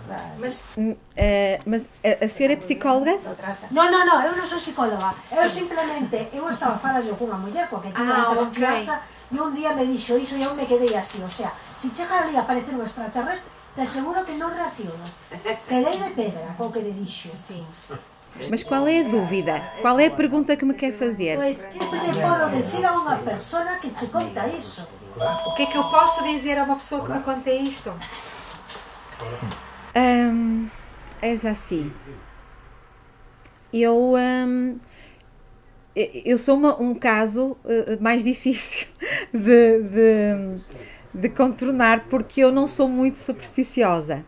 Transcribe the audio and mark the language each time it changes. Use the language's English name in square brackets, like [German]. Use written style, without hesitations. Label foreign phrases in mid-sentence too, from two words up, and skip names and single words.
[Portuguese] Mas a senhora é psicóloga? [Galician] Non, eu non sou psicóloga. Eu simplemente, eu estaba falando cunha muller coa que tiña moita confianza e un día me dixo iso e eu me quedei así, [Spanish] o sea, [Galician] se chega ali a aparecer un extraterrestre, te aseguro que non reacciono. Quedei de pedra co que le dixo. [Spanish] Sí. [Portuguese] Mas qual é a dúvida? Qual é a pergunta que me quer fazer? [Galician] Pois, que lle podo decir a unha persona que che conta iso? [Portuguese] O que é que eu posso dizer a uma pessoa que me conta isto? É assim. Eu sou um caso mais difícil de contornar porque eu não sou muito supersticiosa.